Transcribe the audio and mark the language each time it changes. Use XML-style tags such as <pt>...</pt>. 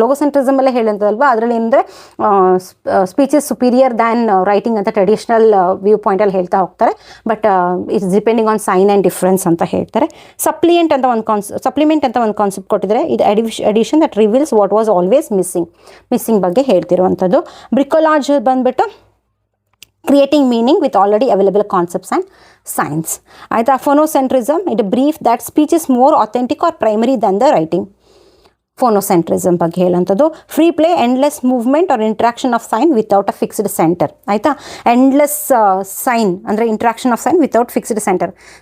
<kn>ಲೋಗೋಸೆಂಟ್ರಿಸಮ್ ಎಲ್ಲ ಹೇಳಂತಲ್ವಾ, ಅದರಲ್ಲಿ ಏನಂದರೆ</kn> <en>speech is superior than writing</en> <kn>ಅಂತ ಟ್ರೆಡಿಷ್ನಲ್ ವ್ಯೂ ಪಾಯಿಂಟಲ್ಲಿ ಹೇಳ್ತಾ ಹೋಗ್ತಾರೆ.</kn> <en>but it's depending on sign and difference</en> <kn>ಅಂತ ಹೇಳ್ತಾರೆ.</kn> <en>supplement</en> <kn>ಅಂತ ಒಂದು ಕಾನ್ಸೆಪ್ಟ್ ಕೊಟ್ಟಿದ್ದಾರೆ.</kn> <en>ಇದು edition that reveals what was always missing</en> <kn>ಬಗ್ಗೆ ಹೇಳ್ತಿರುವಂಥದ್ದು.</kn> <en>bricolage</en> <kn>ಬಂದ್ಬಿಟ್ಟು</kn> <en>creating meaning with already available concepts and signs.</en> <kn>ಆಯಿತಾ.</kn> <en>Phonocentrism, it brief that speech is more authentic or primary than the writing. Phonocentrism</en> <kn>ಬಗ್ಗೆ ಹೇಳೋಂಥದ್ದು.</kn> <en>Free play, endless movement or interaction of sign without a fixed centre. ಆಯಿತಾ. Endless sign ಅಂದರೆ interaction of sign without fixed centre.</en>